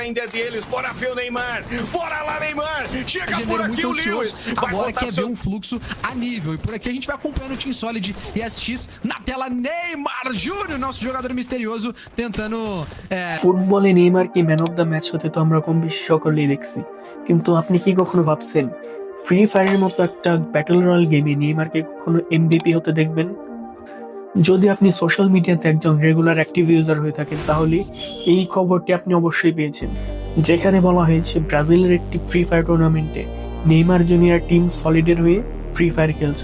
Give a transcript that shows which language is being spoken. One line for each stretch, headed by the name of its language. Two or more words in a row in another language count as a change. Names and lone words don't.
Portuguese: ainda deles, bora ver o Neymar, bora lá Neymar, chega por Janeiro aqui muito o ansioso, Lewis, vai agora botar quer ver seu... um fluxo a nível. E por aqui a gente vai acompanhando o Team Solid e SX na tela. Neymar Júnior, nosso jogador misterioso, tentando
Bangla: ফুটবলে নেইমারকে
English: man of the match
Bangla: হতে তো আমরা কম বেশি সকলেই দেখছি, কিন্তু আপনি কি কখনো ভাবছেন ফ্রি ফায়ারের মতো একটা
English: battle royale
Bangla: গেমে নেইমারকে কখনো এমভিপি হতে দেখবেন? যদি আপনি সোশ্যাল মিডিয়াতে একজন
English: regular active user
Bangla: হয়ে থাকেন তাহলে এই খবরটি আপনি অবশ্যই পেয়েছেন, যেখানে বলা হয়েছে ব্রাজিলের একটি ফ্রি ফায়ার টুর্নামেন্টে নেইমার জুনিয়র টিম সলিডের হয়ে ফ্রি ফায়ার খেলছে।